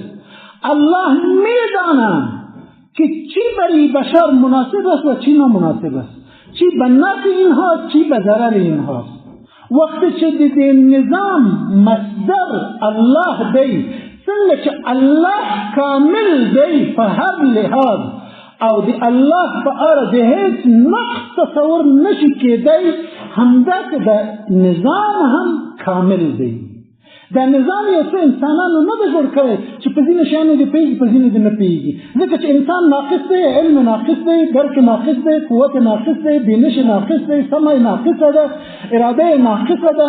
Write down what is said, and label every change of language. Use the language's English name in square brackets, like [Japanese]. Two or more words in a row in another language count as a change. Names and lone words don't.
[Persian] الله میداند که چی برای بشر مناسب است و چی نامناسب است، چی به نفع اینها چی به ضرر اینها. وقتی که [Pashto] دیده نظام مصدر الله دی، سنگه که الله کامل دی په هر لحاظ او دی الله په اړه د هیڅ نقص تصور نشي کېدی، همداسې د نظام هم کامل دی. دا نظام یو څه انسانانو نه دی جوړ کړی چې په ځینو شیانو دې پوهېږي په ځینو دې نه پوهېږي، ځکه چې انسان ناقص دی، علم ناقص دی، درک ناقص دی، قوت ناقص دی، بینش ناقص دی، سمع ناقصه ده، اراده ناقصه ده.